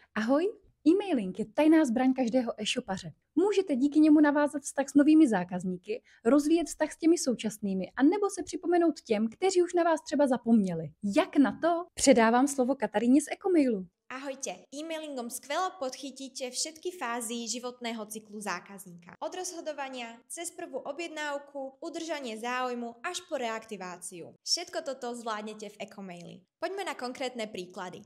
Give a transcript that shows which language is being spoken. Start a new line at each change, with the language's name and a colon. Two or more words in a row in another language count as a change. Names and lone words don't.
Czech: Ahoj, e-mailing je tajná zbraň každého e-shopaře. Můžete díky němu navázat vztah s novými zákazníky, rozvíjet vztah s těmi současnými a nebo se připomenout těm, kteří už na vás třeba zapomněli. Jak na to? Předávám slovo Kataríně z Ecomailu.
Slovak: Ahojte, e-mailingom skvelo podchytíte všetky fázy životného cyklu zákazníka. Od rozhodovania, cez prvú objednávku, udržanie záujmu až po reaktiváciu. Všetko toto zvládnete v Ecomaili. Poďme na konkrétne príklady.